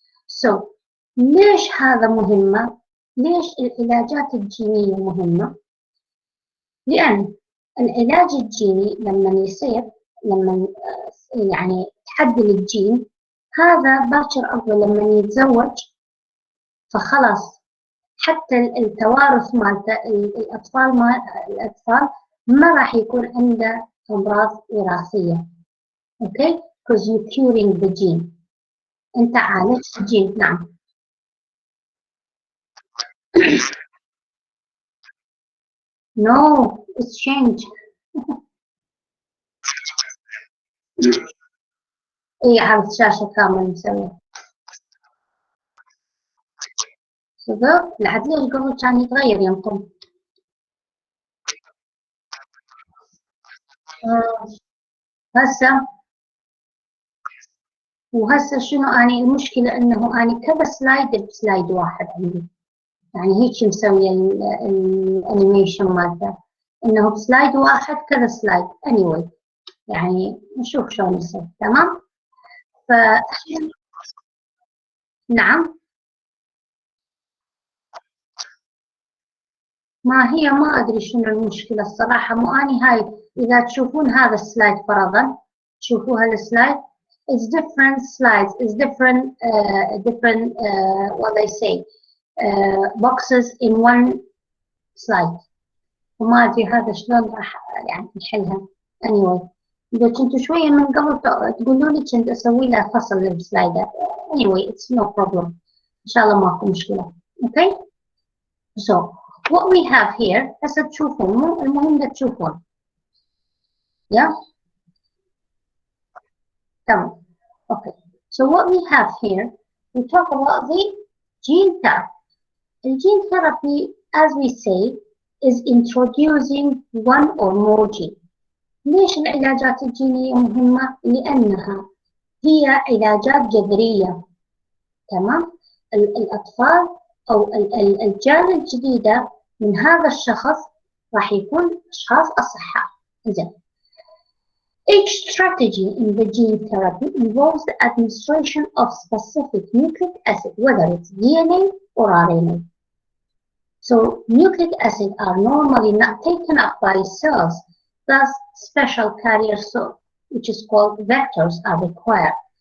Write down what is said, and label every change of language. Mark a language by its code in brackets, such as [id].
[ar] So ليش هذا مهمه؟ ليش العلاجات الجينيه مهمه؟ لان العلاج الجيني لما يصير لما يعني تحدل الجين هذا باكر أول لما يتزوج فخلاص حتى التوارث مالته الأطفال ما راح يكون عنده أمراض وراثية. [en] Okay? Because you're curing the gene. [ar] أنت عالجت الجين. نعم. [en] No, it's changed. [ar] ايه عرض شاشة كامل مسوي. صدق؟ لحد ليش قبل كان يتغير يمكن. هسه وهسه شنو اني المشكلة انه اني كذا سلايد بسلايد واحد عندي. يعني هيك مسوية الانيميشن مالته انه بسلايد واحد كذا سلايد. anyway يعني نشوف شلون يصير. تمام؟ ف نعم. ما ادري شنو المشكلة الصراحة. مو اني هاي اذا تشوفون هذا السلايد فرضا تشوفوا هالسلايد [en] it's different slides, it's different what they say boxes in one slide. [ar] وما ادري هذا شلون راح يعني نحلها. anyway اذا كنتوا شويه من قبل تقولوا لي كنت اسوي له فصل للسلايدات. [en] anyway it's no problem [ar] ان شاء الله ماكو مشكله. [en] okay so what we have here [ar] هسه تشوفون مو المهم تشوفون. yeah تمام. [en] okay so what we have here we talk about the gene therapy. The gene therapy as we say is introducing one or more gene. [ar] ليش العلاجات الجينية مهمة؟ لأنها هي علاجات جذرية. تمام؟ الأطفال أو الأجيال الجديدة من هذا الشخص راح يكون أشخاص أصحاء. زين. [en] Each strategy in the gene therapy involves the administration of specific nucleic acid, whether it's DNA or RNA. So nucleic acid are normally not taken up by cells, thus special carrier cell, which is called vectors, are required.